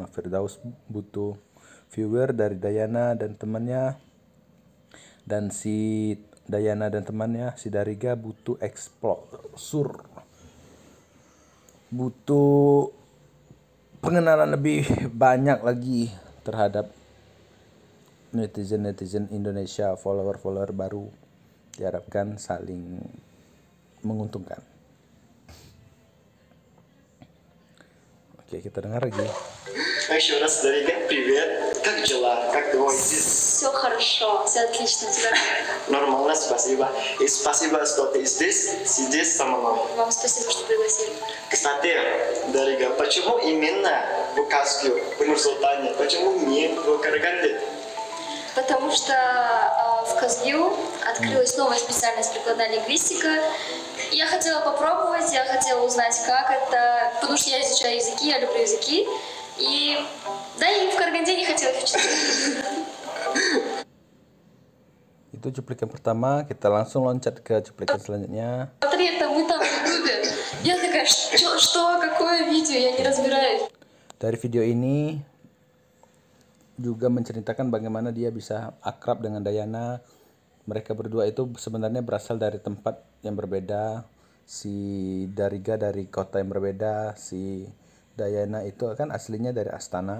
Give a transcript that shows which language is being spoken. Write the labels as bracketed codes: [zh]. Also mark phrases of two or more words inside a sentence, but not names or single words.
[id] Firdaus butuh viewer dari Dayana dan temannya, dan si Dayana dan temannya si Dariga butuh exposure, butuh pengenalan lebih banyak lagi terhadap netizen Indonesia, follower baru. Diharapkan saling menguntungkan. Oke, kita dengar lagi. [ru] Еще раз, Дарига, привет. Как дела? Как твой здесь? Все хорошо, все отлично. Тебя? Нормально, спасибо. И спасибо, что ты здесь, сидишь со мной. Вам спасибо, что пригласили. Кстати, Дарига, почему именно в Казгю, в Нур-Султане? Почему не в Караганде? Потому что в КазГЮ открылась новая специальность прикладная лингвистика. Я хотела попробовать, я хотела узнать, как это, потому что я изучаю языки, я люблю языки. И да, и в Караганде не хотела учиться. [id] Itu cuplikan pertama, kita langsung loncat ke cuplikan selanjutnya. [ru] Смотри, это мы там в клубе. Я такая, что, какое видео, я не разбираюсь. [id] Dari video ini juga menceritakan bagaimana dia bisa akrab dengan Dayana. Mereka berdua itu sebenarnya berasal dari tempat yang berbeda. Si Dariga dari kota yang berbeda. Si Dayana itu kan aslinya dari Astana.